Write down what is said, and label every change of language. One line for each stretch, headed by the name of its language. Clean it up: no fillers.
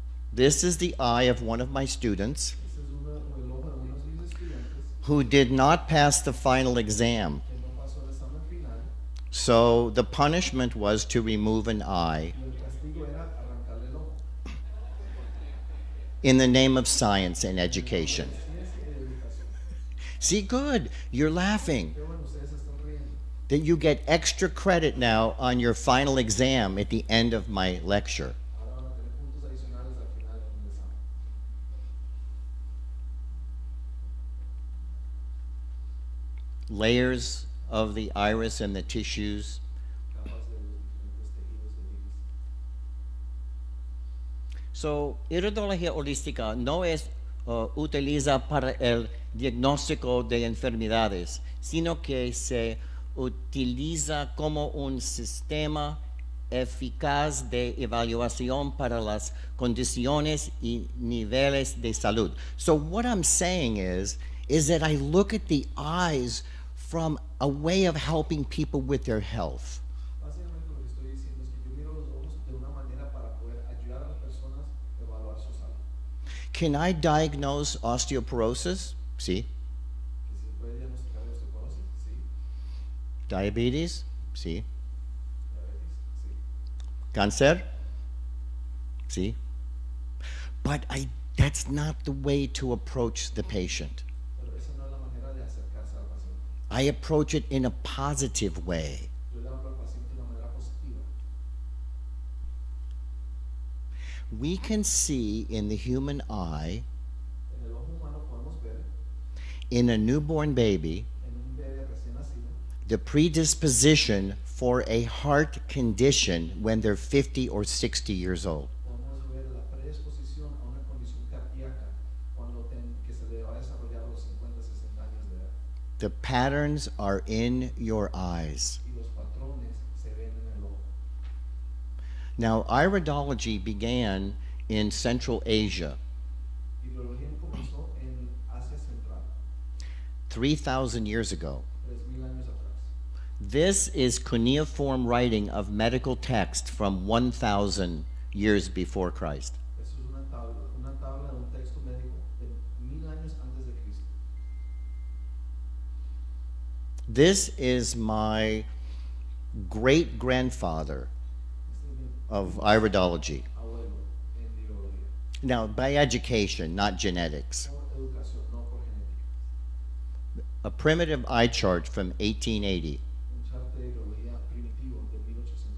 English: This is the eye of one of my students who did not pass the final exam. So the punishment was to remove an eye
Spanish: asunto era arrancarle el ojo.
English: In the name of science and education.
Spanish: Sí es educación.
English: See, good. You're laughing.
Spanish: Qué bueno, ustedes se están riendo.
English: That you get extra credit now on your final exam at the end of my lecture.
Spanish: Ahora van a tener puntos adicionales al final del examen.
English: Layers of the iris and the tissues.
Spanish: Capas de los diferentes tejidos del iris. So, Iridología Holística no es utiliza para el diagnóstico de enfermedades, sino que se utiliza como un sistema eficaz de evaluación para las condiciones y niveles de salud.
English: So what I'm saying is that I look at the eyes from a way of helping people with their health.
Spanish: Básicamente lo que estoy diciendo es que yo miro los ojos de una manera para poder ayudar a las personas a evaluar su salud.
English: Can I diagnose osteoporosis? Sí.
Spanish: ¿Que se puede diagnosticar la osteoporosis? Sí. Diabetes? Sí. ¿Diabetes? Sí. Cáncer? Sí.
English: But that's not the way to approach the patient.
Spanish: Pero esa no es la manera de acercarse al paciente.
English: I approach it in a positive way.
Spanish: Yo le hablo al paciente de una manera positiva.
English: We can see in the human eye,
Spanish: En el ojo humano podemos ver
English: in a newborn baby,
Spanish: en un bebé recién nacido
English: the predisposition for a heart condition when they're 50 or 60 years old.
Spanish: podemos ver la predisposición a una condición cardíaca que se le va a desarrollar a los 50, 60 años de edad.
English: The patterns are in your eyes.
Spanish: Y los patrones se ven en el ojo.
English: Now, iridology began in Central Asia
Spanish: Iridología comenzó en Asia Central,
English: 3,000 years ago.
Spanish: 3000 años atrás.
English: This is cuneiform writing of medical text from 1,000 years before Christ.
Spanish: Eso es una tabla de un texto médico de 1000 años antes de Cristo.
English: This is my great-grandfather
Spanish: Este es mi
English: of iridology.
Spanish: abuelo en iridología.
English: Now, by education, not genetics.
Spanish: Por educación, no por genética.
English: A primitive eye chart from 1880.
Spanish: Un chart de iridología primitivo de 1885.